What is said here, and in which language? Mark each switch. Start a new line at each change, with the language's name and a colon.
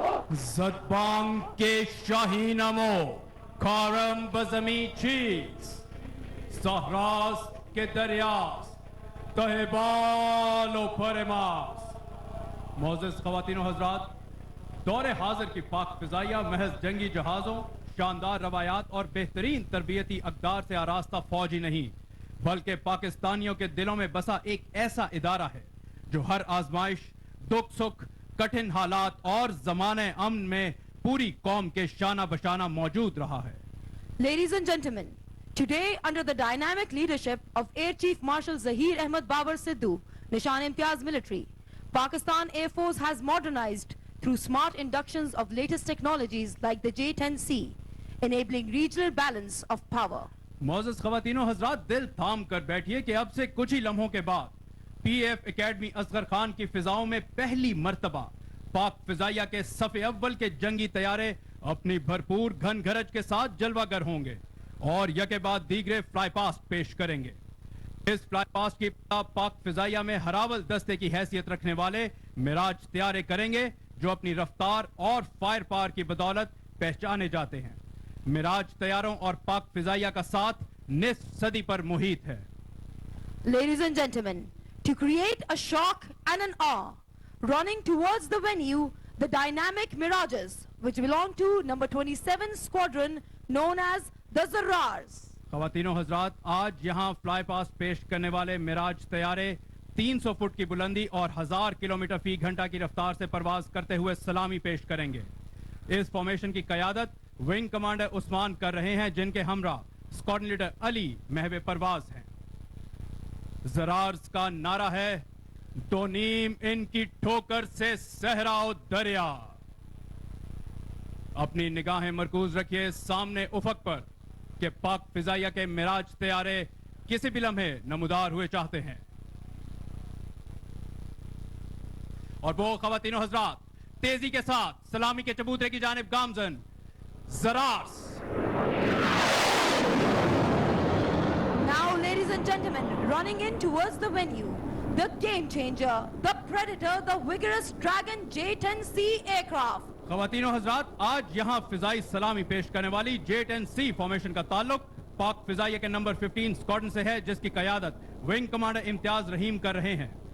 Urdu: زدبانگ کے شاہی نمو کارم بزمی چیز سہراس کے دریاس تہبال و پرماس۔ معزز خواتین و حضرات، دور حاضر کی پاک فضائیہ محض جنگی جہازوں، شاندار روایات اور بہترین تربیتی اقدار سے آراستہ فوج ہی نہیں، بلکہ پاکستانیوں کے دلوں میں بسا ایک ایسا ادارہ ہے جو ہر آزمائش، دکھ سکھ، کٹھن حالات اور زمانہ امن میں پوری قوم کے شانہ بشانہ موجود رہا ہے۔
English: Ladies and gentlemen, today under the dynamic leadership of Air Chief Marshal Zahir Ahmed Babar Sidhu, Nishan Imtiaz Military, Pakistan Air Force has modernized through smart inductions of latest technologies like the J-10C, enabling regional balance of power.
Urdu: معزز خواتین و حضرات، دل تھام کر بیٹھیے کہ اب سے کچھ ہی لمحوں کے بعد P F academy Asghar Khan کی فضاؤں میں پہلی مرتبہ پاک فضائیہ کے صف اول کے جنگی طیارے اپنی بھرپور گھن گھرج کے ساتھ جلوہ گر ہوں گے اور یکے بعد دیگرے فلائی پاسٹ پیش کریں گے۔ اس فلائی پاسٹ کی ابتدا پاک فضائیہ میں ہراول دستے کی حیثیت رکھنے والے معراج طیارے کریں گے جو اپنی رفتار اور فائر پاور کی بدولت پہچانے جاتے ہیں۔ معراج طیاروں اور پاک فضائیہ کا ساتھ نصف صدی پر محیط ہے۔
English: Ladies and gentlemen, to create a shock and an awe, running towards the venue, the dynamic Mirages, which belong to number 27 squadron known as the Zarrars.
Urdu: خواتین و حضرات، آج یہاں فلائی پاسٹ پیش کرنے والے معراج طیارے 300 فٹ کی بلندی اور 1000 کلومیٹر فی گھنٹہ کی رفتار سے پرواز کرتے ہوئے سلامی پیش کریں گے۔ اس فارمیشن کی قیادت ونگ کمانڈر عثمان کر رہے ہیں، جن کے ہمراہ اسکواڈرن لیڈر علی محو پرواز ہیں۔ زرارز کا نعرہ ہے، دو نیم ان کی ٹھوکر سے صحرا و دریا۔ اپنی نگاہیں مرکوز رکھیے سامنے افق پر کہ پاک فضائیہ کے معراج طیارے کسی بھی لمحے نمودار ہوئے چاہتے ہیں۔ اور وہ خواتین و حضرات، تیزی کے ساتھ سلامی کے چبوترے کی جانب گامزن زرارز۔
English: Now, ladies and gentlemen, running in towards the venue, the game changer, the predator, the vigorous Dragon J-10C aircraft.
Urdu: خواتین و حضرات، آج یہاں فضائی سلامی پیش کرنے والی J-10C فارمیشن کا تعلق پاک فضائیہ کے نمبر 15 اسکواڈرن سے ہے، جس کی قیادت ونگ کمانڈر امتیاز رحیم کر رہے ہیں۔